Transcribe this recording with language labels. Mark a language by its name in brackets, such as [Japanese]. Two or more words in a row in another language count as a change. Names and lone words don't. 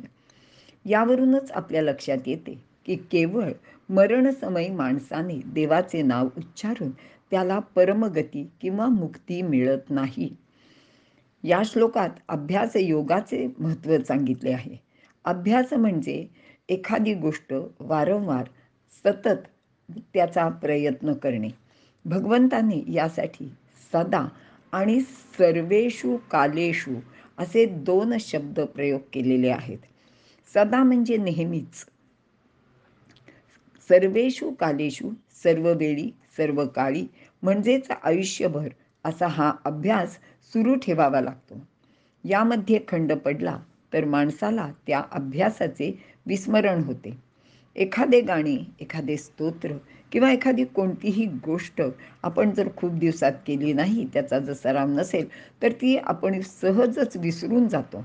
[Marathi] यावरूनच आपल्या लक्षात येते की केवळ मरणसमयी माणसाने देवाचे नाव उच्चारून त्याला परमगती किंवा मुक्ती मिळत नाही. या श्लोकात अभ्यास योगाचे महत्त्व सांगितले आहे. अभ्यास म्हणजे एखादी गोष्ट वारंवार सतत त्याचा प्रयत्न करणे. भगवंतांनी यासाठी सदा आणि [Sanskrit] सर्वेषु कालेषु [Marathi] असे 2 शब्द प्रयोग केलेले आहेत. सदा म्हणजे नेहमीच, [Sanskrit] सर्वेषु कालेषु [Marathi] सर्व वेळी, सर्व काळी म्हणजेच आयुष्यभर असा हा अभ्यास सुरू ठेवावा लागतो. यामध्ये खंड पडला तर माणसाला त्या अभ्यासाचे विस्मरण होते. एखादे गाणे, एखादे स्तोत्र किंवा एखादी कोणतीही गोष्ट आपण जर खूप दिवसात केली नाही, त्याचा जर सराव नसेल, तर ती आपण सहजच विसरून जातो.